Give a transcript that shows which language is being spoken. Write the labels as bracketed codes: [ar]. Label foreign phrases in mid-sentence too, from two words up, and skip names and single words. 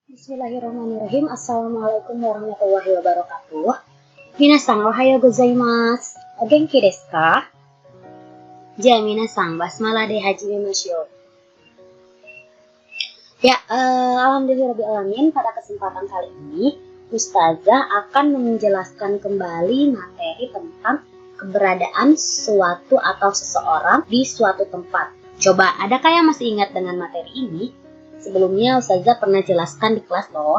[ar] بسم الله الرحمن الرحيم. السلام عليكم ورحمة الله وبركاته. [ja] 皆さんおはようございます。お元気ですか? じゃ、皆さんバスマラで始めましょう. [id] Ya, alhamdulillahirrahmanirrahim. Pada kesempatan kali ini, Ustazah akan menjelaskan kembali materi tentang keberadaan suatu atau seseorang di suatu tempat. Coba, adakah yang masih ingat dengan materi ini? Sebelumnya Ustazah pernah jelaskan di kelas loh.